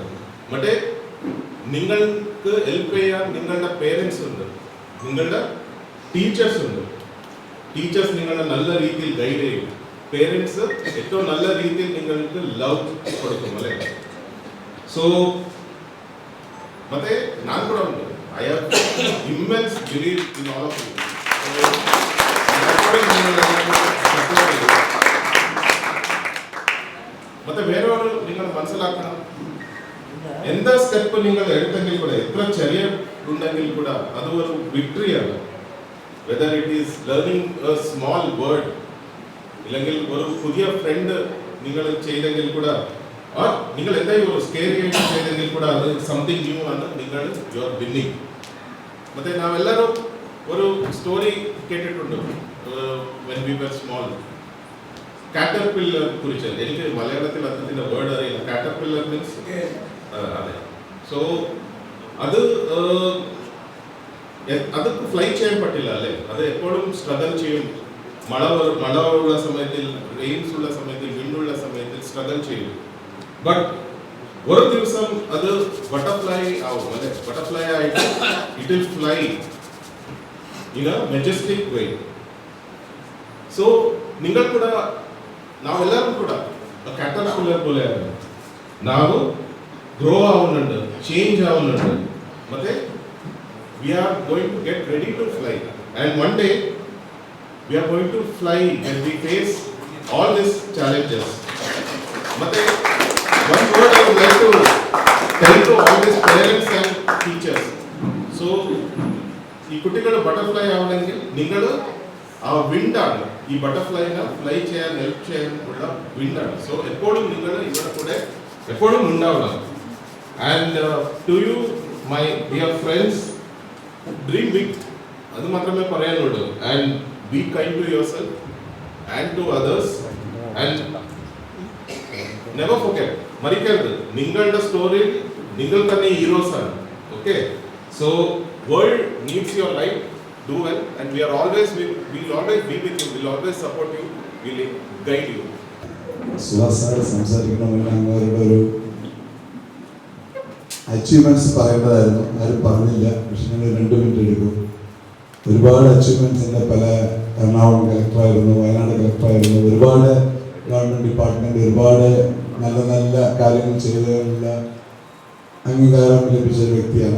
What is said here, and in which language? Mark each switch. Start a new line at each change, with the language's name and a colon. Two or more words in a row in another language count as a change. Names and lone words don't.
Malayalam: മറ്റേ നിങ്ങൾക്ക് ഹെൽപ്പ് ചെയ്യാൻ നിങ്ങളുടെ പേരൻസ് ഉണ്ട്, നിങ്ങളുടെ ടീച്ചേഴ്സ് ഉണ്ട്. ടീച്ചേഴ്സ് നിങ്ങളെ നല്ല രീതിയിൽ ഗൈഡ് ചെയ്യും, പേരൻസ് ഏറ്റവും നല്ല രീതിയിൽ നിങ്ങൾക്ക് ലവ് കൊടുക്കും, അല്ലേ?
Kannada: സോ ಮತ್ತೆ ನಾನು ಕೂಡ ഉണ്ട്.
English: I have immense belief in all of you.
Malayalam: ಮತ್ತೆ വേറൊരു നിങ്ങൾ മനസ്സിലാക്കണം, എന്താ സ്റ്റെപ്പ് നിങ്ങൾ എടുത്തെങ്കിൽ കൂടെ, എത്ര ചെറിയ ഉണ്ടെങ്കിൽ കൂടെ അത് ഒരു വിക്ടറിയാണ്.
English: whether it is learning a small word,
Malayalam: ഇല്ലെങ്കിൽ ഒരു പുതിയ ഫ്രണ്ട് നിങ്ങൾ ചെയ്തെങ്കിൽ കൂടെ, നിങ്ങൾ എന്തായാലും ഒരു സ്കെയർ ചെയ്തെങ്കിൽ കൂടെ അത്
English: something new
Malayalam: ആണ്, നിങ്ങൾ
English: you are winning.
Kannada: ಮತ್ತೆ ನಾವೆಲ್ಲರೂ
Malayalam: ഒരു സ്റ്റോറി കേട്ടിട്ടുണ്ട്,
English: when we were small.
Malayalam: കാറ്റർപില്ലർ കുറിച്ച് എനിക്ക് മലയാളത്തിൽ അതിന്റെ വേർഡ് അറിയില്ല.
English: caterpillar means
Malayalam: അതെ. സോ അത് ഫ്ലൈ ചെയ്യാൻ പറ്റില്ല, അല്ലേ? അത് എപ്പോഴും സ്ട്രഗിൾ ചെയ്യും. മഴ ഉള്ള സമയത്തിൽ, റെയിൻസ് ഉള്ള സമയത്തിൽ, വിൻഡുള്ള സമയത്തിൽ സ്ട്രഗിൾ ചെയ്യും. ബട്ട് ഒരു ദിവസം അത് ബട്ടർഫ്ലൈ ആവും, അല്ലെ?
English: ബട്ടർഫ്ലൈ ആയിട്ട് it will fly in a majestic way.
Malayalam: സോ നിങ്ങൾ കൂടെ,
Kannada: ನಾವೆಲ್ಲರೂ ಕೂಡ ಕ್ಯಾಟರ್ಪಿಲ್ಲರ್
Malayalam: പോലെയാണ്.
Kannada: ನಾವು ಗ್ರೋ ಆവുന്നുണ്ട്,
Malayalam: ചേഞ്ച് ആവുന്നുണ്ട്,
English: ಮತ್ತೆ we are going to get ready to fly, and one day we are going to fly when we face all these challenges. Mate, one word I would like to tell to all these parents and teachers. So,
Malayalam: ഈ കുട്ടികൾ ബട്ടർഫ്ലൈ ആവണമെങ്കിൽ നിങ്ങൾ ആ വിൻഡാണ് ഈ ബട്ടർഫ്ലൈനെ ഫ്ലൈ ചെയ്യാൻ ഹെൽപ്പ് ചെയ്യാനുള്ള വിൻഡാണ്. സോ എപ്പോഴും നിങ്ങൾ ഇവിടെ കൂടെ എപ്പോഴും ഉണ്ടാവണം.
English: and to you my dear friends, dream big,
Malayalam: അത് മാത്രമേ പറയാനുള്ളൂ.
English: and be kind to yourself and to others and never forget,
Malayalam: മരിക്കരുത്. നിങ്ങളുടെ സ്റ്റോറിയിൽ നിങ്ങൾ തന്നെ ഹീറോസ് ആണ്.
English: okay, so world needs your light. Do well, and we will always be with you. We will always support you. We will guide you.
Malayalam: സുഹാസ് സംസാരിക്കണമെങ്കിൽ അങ്ങവരുടെ ഒരു അച്ചീവ്മെന്റ്സ് പറയേണ്ടതായിരുന്നു, ആരും പറഞ്ഞില്ല. പക്ഷെ ഞങ്ങൾ 2 മിനിറ്റ് എടുക്കും. ഒരുപാട് അച്ചീവ്മെന്റ്സിൻ്റെ പല എറണാകുളം കളക്ടറായിരുന്നു, വയനാട് കളക്ടറായിരുന്നു, ഒരുപാട്
English: government department
Malayalam: ഒരുപാട് നല്ല നല്ല കാര്യങ്ങൾ ചെയ്തതിനുള്ള അംഗീകാരം ലഭിച്ച ഒരു വ്യക്തിയാണ്.